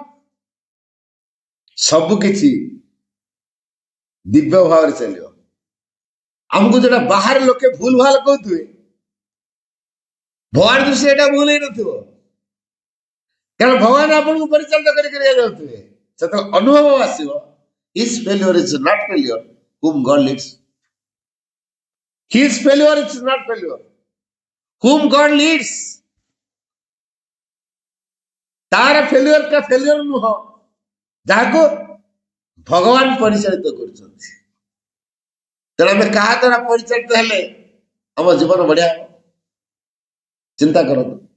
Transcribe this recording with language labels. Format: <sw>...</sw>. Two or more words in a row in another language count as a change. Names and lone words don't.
<or>ସବୁ କିଛି ଦିବ୍ୟ ଭାବରେ ଚାଲିବ। ଆମକୁ ଯୋଉଟା ବାହାରେ ଲୋକେ ଭୁଲ ଭାଲ କହୁଥିବେ, ଭଗବାନ ଦୃଷ୍ଟି ଏଇଟା ଭୁଲ ହେଇନଥିବ। କାରଣ ଭଗବାନ ଆପଣଙ୍କୁ ପରିଚାଳିତ କରିକି ଯାଉଥିବେ। ସେତେବେଳେ ଅନୁଭବ ଆସିବ,</or> <en>His failure is not failure whom God leads. His failure is not failure whom God leads.</en> <or>ତାର ଫେଲିୟର ଟା ଫେଲିୟର ନୁହଁ, ଯାହାକୁ ଭଗବାନ ପରିଚାଳିତ କରୁଛନ୍ତି। ତେଣୁ ଆମେ କାହା ଦ୍ୱାରା ପରିଚାଳିତ ହେଲେ ଆମ ଜୀବନ ବଢିଆ ହେବ? ଚିନ୍ତା କରନ୍ତୁ।</or>